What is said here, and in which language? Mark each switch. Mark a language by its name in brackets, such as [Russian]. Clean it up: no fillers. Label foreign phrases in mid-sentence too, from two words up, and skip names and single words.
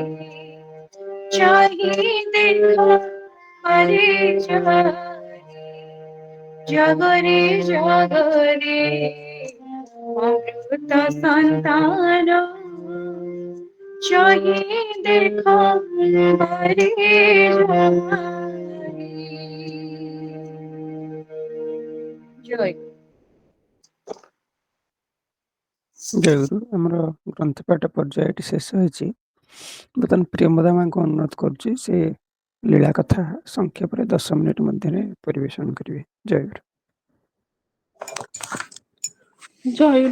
[Bangla] চাহি দেখো পারে জাগে জাগরে জাগরে অমৃত সন্তান চাহি দেখো পারে জাগে জয় [Odia] ଜୟଗୁରୁ ଆମର ଗ୍ରନ୍ଥପାଠ ପର୍ଯ୍ୟାୟ ଏଠି ଶେଷ ହୋଇଛି। ବର୍ତ୍ତମାନ ପ୍ରିୟମ୍ବଦା ମାଙ୍କୁ ଅନୁରୋଧ କରୁଛି ସେ ଲୀଳା କଥା ସଂକ୍ଷେପରେ 10 ମିନିଟ୍ ମଧ୍ୟରେ ପରିବେଷଣ କରିବେ। ଜୟଗୁରୁ। ଜୟଗୁରୁ।